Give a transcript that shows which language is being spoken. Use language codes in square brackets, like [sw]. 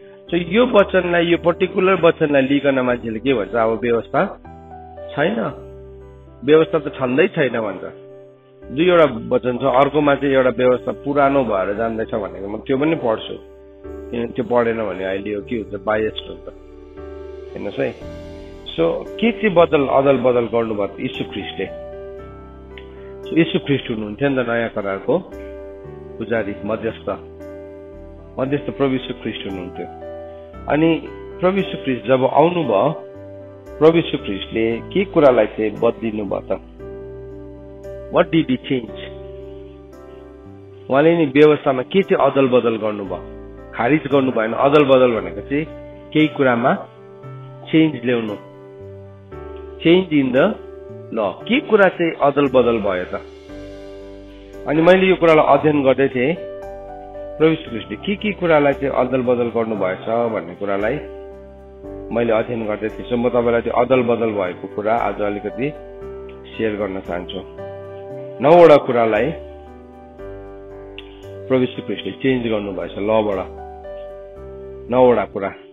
[ne] So यो वचनलाई, यो particular वचनलाई लिकन मान्छेले के भन्छ, अब व्यवस्था छैन, व्यवस्था त छँदै छैन भन्छ। दुईवटा वचन छ, अर्कोमा चाहिँ एउटा व्यवस्था पुरानो भएर जाँदैछ भनेको म त्यो पनि पढ्छु, किनभने त्यो पढेन भने अहिले यो के हुन्छ, बायस्ड हुन्छ। हेर्नुहोस् है। सो के चाहिँ अदल बदल गर्नुभयो यीशु ख्रीष्टले। यीशु ख्रीष्ट हुनुहुन्थ्यो नि त नयाँ करारको पुजारी, मध्यस्थ प्रभु यीशु ख्रीष्ट हुनुहुन्थ्यो। अनि प्रभु यीशु ख्रीष्ट जब आउनुभयो, प्रभु यीशु ख्रीष्टले के कुरालाई चाहिँ बदलिनु भयो त, [en] what did he change, [ne] उहाँले नि व्यवस्थामा के चाहिँ अदल बदल गर्नुभयो, खारिज गर्नु भएन। अदल बदल भनेको चाहिँ केही कुरामा चेन्ज ल्याउनु, [en] Change in the law. [ne] के कुरा चाहिँ अदल बदल भयो त? अनि मैले यो कुरालाई अध्ययन गर्दै थिएँ, प्रभु यीशु ख्रीष्टले के कुरालाई चाहिँ अदल बदल गर्नु भएछ भन्ने कुरालाई मैले अध्ययन गर्दै थिएँ। सो म तपाईँलाई त्यो अदल बदल भएको कुरा आज अलिकति सेयर गर्न चाहन्छु। 9वटा कुरालाई प्रभु यीशु ख्रीष्टले चेन्ज गर्नु भएछ लबाट, 9वटा कुरा।